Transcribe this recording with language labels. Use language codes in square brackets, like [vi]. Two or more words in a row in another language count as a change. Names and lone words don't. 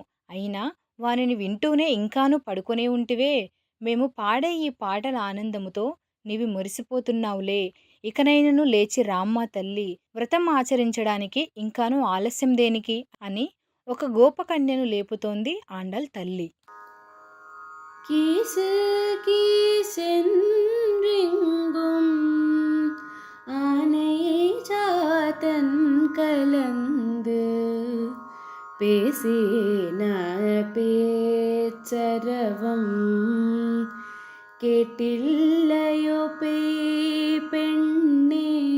[te] అయినా వానిని వింటూనే ఇంకాను పడుకొనే ఉంటివే. మేము పాడే ఈ పాటల ఆనందముతో నీవి మురిసిపోతున్నావులే. ఇకనైనను లేచి రామ్మా తల్లి, వ్రతం ఆచరించడానికి ఇంకాను ఆలస్యం దేనికి అని ఒక గోపకన్యను లేపుతోంది ఆండాళ్ తల్లి. [ta] கீசு கீசென்றெங்கும் ஆனையை சாத்தன் கலந்து பேசின பேச்சரவம் கேட்டில்லையோ பெண்ணே,